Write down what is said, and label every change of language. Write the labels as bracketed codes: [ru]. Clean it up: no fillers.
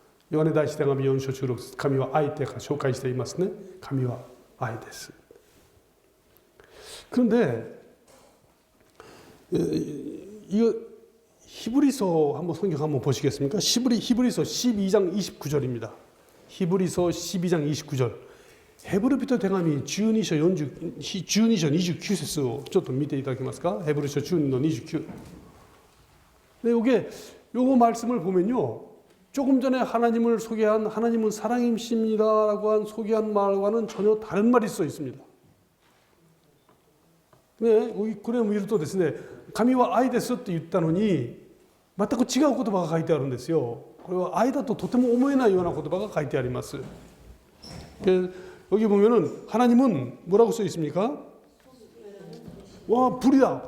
[ja] ヨハネ第一手紙4章16節、神は愛って紹介していますね。神は愛です。 [ko] 그런데 이거 히브리서 한번 성경 한번 보시겠습니까? 히브리서 12장 29절입니다. 히브리서 12장 29절. [ja] ヘブル人手紙12章29節をちょっと見ていただけますか? [ko] 헤브리書12の29. 네, 요거 말씀을 보면요. 조금 전에 하나님을 소개한 하나님은 사랑이십니다라고 한 소개한 말과는 전혀 다른 말이 써 있습니다. [ja] 네, これを見るとですね、神は愛ですって言ったのに、全く違う言葉が書いてあるんですよ。これは愛だととても思えないような言葉が書いてあります。 [ko] 여기 보면은 하나님은 뭐라고 써 있습니까? 와, 불이다.